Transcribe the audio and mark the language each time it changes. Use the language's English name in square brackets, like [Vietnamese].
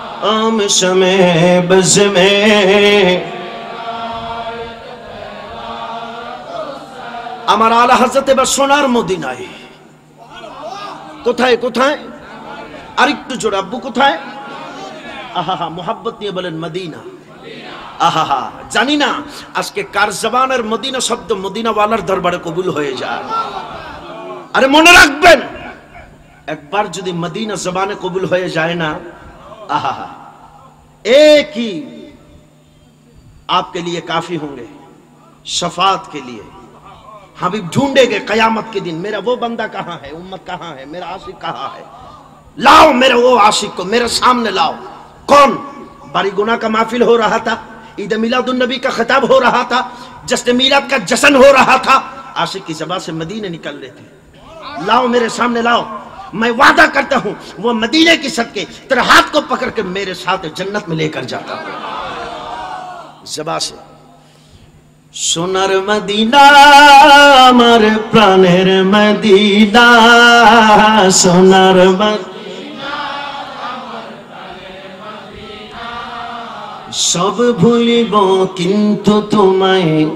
[Hindi] आम शमे बज़ में [Bangla] আমার আলা হযরত এবার সোনার মদিনায়। কোথায় কোথায়? আরেকটু জোরে আব্বু কোথায়? আহা মোহাব্বত নিয়ে বলেন মদিনা। আহা জানি না আজকে কার জবানের মদিনা শব্দ মদিনাওয়ালার দরবারে কবুল হয়ে যায়। अरे মনে রাখবেন একবার যদি মদিনা জবানে কবুল হয়ে যায় না, [Hindi] आहा एक ही आपके लिए काफी होंगे शफाअत के लिए। हबीब ढूंढेंगे कयामत के दिन मेरा वो बंदा कहां है, उम्मत कहां है, मेरा आशिक कहां है, लाओ मेरे वो आशिक को मेरे सामने लाओ। कौन? बारी गुना का महफिल हो रहा था, ईद मिलादुन नबी का खिताब हो रहा था, जश्न मिलाद का जश्न हो रहा था, आशिक की ज़बान से मदीने निकल रहे थे। लाओ मेरे सामने लाओ, मैं वादा करता हूं वो मदीने की सदके तेरे हाथ को पकड़ के मेरे साथ जन्नत में लेकर जाता हूं। ज़बान से [Bangla] সোনার মদিনা আমার প্রাণের মদিনা, সোনার মদিনা আমার প্রাণের মদিনা, সব ভুলিব কিন্তু তোমায়,